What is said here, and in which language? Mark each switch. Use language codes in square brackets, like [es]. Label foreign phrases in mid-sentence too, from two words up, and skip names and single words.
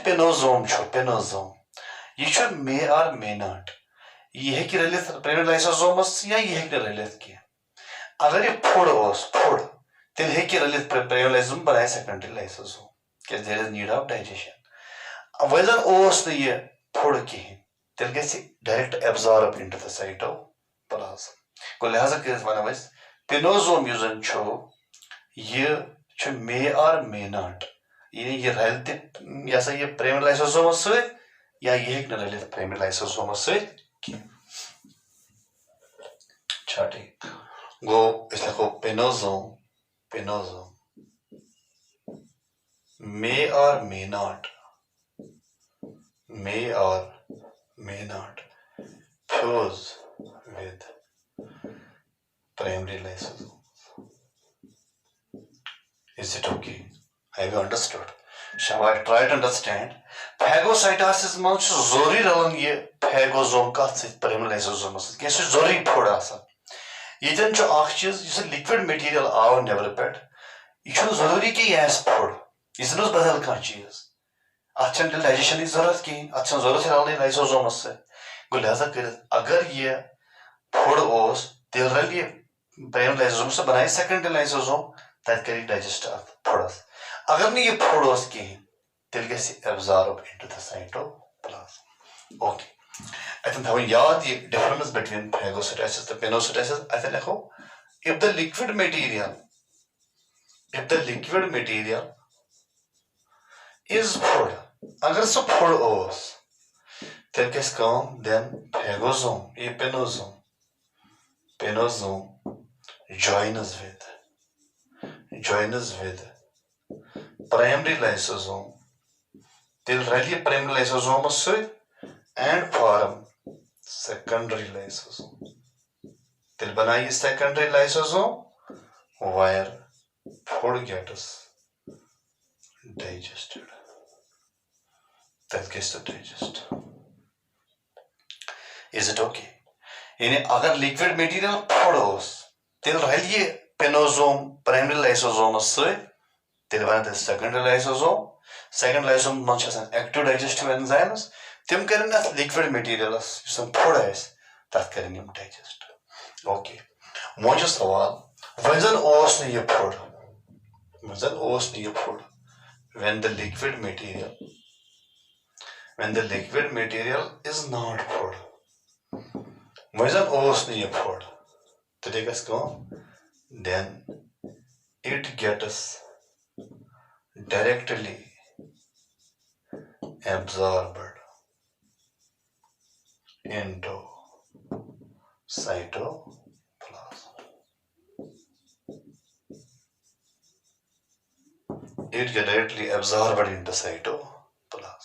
[ks] پینوزوم چھُ پینوزوم یہِ چھُ [en] may or may not [ks] یہِ ہیٚکہِ رٔلِتھ [en] primary lysosomes [ks] یا یہِ ہیٚکہِ نہٕ رٔلِتھ کینٛہہ اگر یہِ فُڈ اوس فُڈ تیٚلہِ ہیٚکہِ یہِ رٔلِتھ [en] primary lysosome [ks] بنایہِ [en] secondary lysosome [ks] کیازِ [en] there is need of digestion [ks] وۄنۍ زن اوس نہٕ یہِ فُڈ کِہینۍ تیٚلہِ گژھِ [en] direct absorb into the cytoplasm [ks] گوٚو لہٰذا کٔرِتھ ونو أسۍ پینوزوم یُس زن چھُ یہِ چھُ [en] may or may not [ks] یعنی یہِ رلہِ تہِ یہِ ہسا یہِ [en] primary lysosomes [ks] سۭتۍ یا یہِ ہیٚکہِ نہٕ رٔلِتھ [en] primary lysosomes [ks] سۭتۍ کینٛہہ چھا ٹھیٖک گوٚو أسۍ لیکھو پینوزوم پینوزوم [en] may or may not may or may not fuse with primary lysosomes. Is it okay? Have you understood? Shall I try to understand? [ks] Phagocytosis manٛز چھُ ضروٗری رلان یہِ phagosome کتھ سۭتۍ [en] primary lysosomes [ks] سۭتۍ کیٛازِ سُہ چھُ ضروٗری فُڈ آسان ییٚتٮ۪ن چھُ اکھ چیٖز یُس [en] liquid material [ks] آو نیبرٕ پٮ۪ٹھ یہِ چھُنہٕ ضروٗری کہِ یہِ آسہِ فُڈ یہِ زن اوس بدل کانٛہہ چیٖز اتھ چھنہٕ تیٚلہِ ڈایجیشنٕچ ضروٗرت کِہینۍ اتھ چھنہٕ ضروٗرت رلنٕچ لایسوزومس سۭتۍ گوٚو لہٰذا کٔرِتھ اگر یہِ فُڈ اوس تیٚلہِ رلہِ یہِ [en] primary lysosome [ks] سُہ بنایہِ [en] secondary lysosome [ks] تتہِ کرِ ڈایجسٹ اتھ فُڈس اگر نہٕ یہِ فُڈ اوس کِہینۍ تیٚلہِ گژھِ [en] absorb into the cytoplasm [ks] اوکے اتٮ۪ن تھاوٕنۍ یاد یہِ [en] difference between phagocytosis [ks] تہٕ پینوسایٹوسِس اتٮ۪ن لیکھو [en] if the liquid material is food [ks] اگر سُہ فُڈ اوس تیٚلہِ گژھِ کٲم [en] then phagosome [ks] یہِ پینوزوم [en] joins with primary lysosome [ks] تیٚلہِ رلہِ یہِ [en] primary lysosomeس [ks] سۭتۍ [en] and form secondary lysosome [ks] تیٚلہِ بنایہِ یہِ [en] secondary lysosome where food gets digested [ks] تتہِ گژھِ سُہ ڈایجسٹ [en] is it okay [ks] یعنی اگر [en] liquid material [ks] فُڈ اوس تیٚلہِ رلہِ یہِ پینوزوم [en] primary lysosomes [ks] سۭتۍ تیٚلہِ بنہِ تتہِ [en] secondary lysosome [ks] منٛز چھِ آسان [en] active digestive enzymes [ks] تِم کرن اتھ [en] liquid materialس [ks] یُس زن فُڈ آسہِ تتھ کرن یِم ڈایجسٹ اوکے وۄنۍ چھُ سوال وۄنۍ زن اوس نہٕ یہِ فُڈ [en] when the liquid material is not food [ks] وۄنۍ زن اوس نہٕ یہِ فُڈ تیٚلہِ گژھِ کٲم [en] then it gets directly absorbed into cytoplasm. It gets directly absorbed into cytoplasm.